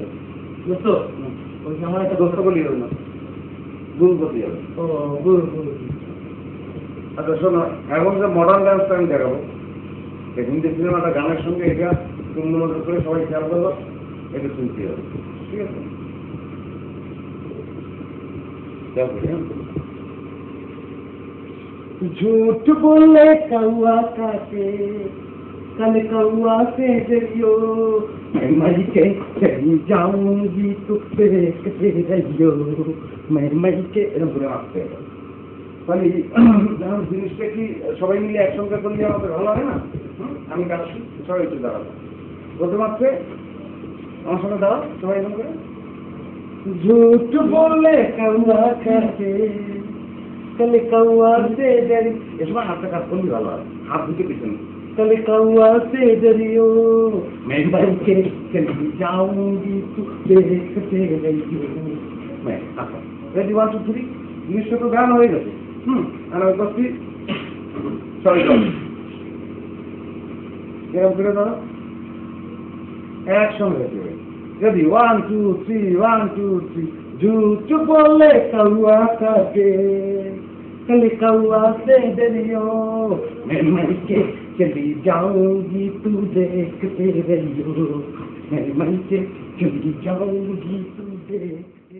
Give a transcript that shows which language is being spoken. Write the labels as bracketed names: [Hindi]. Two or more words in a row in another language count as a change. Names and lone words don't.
[Bangla] দোস্ত, আমার একটা দোস্ত বলি না, গুরু করতে হবে। ও গুরু গুরু। আচ্ছা শোনো, এখন যে [English] modern dance-ta [Bangla] আমি দেখাবো, হিন্দি সিনেমাটা গানের সঙ্গে এটা তুলনা করে সবাই খেয়াল করলো, এটা শুনতে হবে, ঠিক আছে? [Hindi] झूठ बोले कौआ काटे, कल कौआ से डरियो, मैं मर के चली जाऊंगी तो देखते रहियो, मैं मर के [Bangla] এরকম করে আসতে হবে। তাহলে জিনিসটা কি সবাই মিলে একসঙ্গে করলে আমাদের ভালো হয় না? আমি কাজ সবাই একটু দাঁড়াবো, প্রথম আসছে আমার সঙ্গে দাঁড়াও সবাই এরকম করে। [Hindi] झूठ बोले कौआ काटे, कल कौआ से डरी, [Bangla] এ সময় হাতটা কাজ করলে ভালো হয়, হাত দুটো পিছনে। [Hindi] कल कौआ से डरियो, मैं मर के चली जाऊंगी तो देखते रहियो। [Bangla] আচ্ছা, রেডি, 1 2 3, জিনিসটা তো গান হয়ে গেছে। আর আমি করছি সবাই এরকম করে ধরো, একসঙ্গে রেডি, 1 2 3, 1 2 3। [Hindi] झूठ बोले कौआ काटे, कल कौआ से डरियो, मैं मर के चली जाऊंगी तू देखते रहियो, मैं मर के चली जाऊंगी तू देख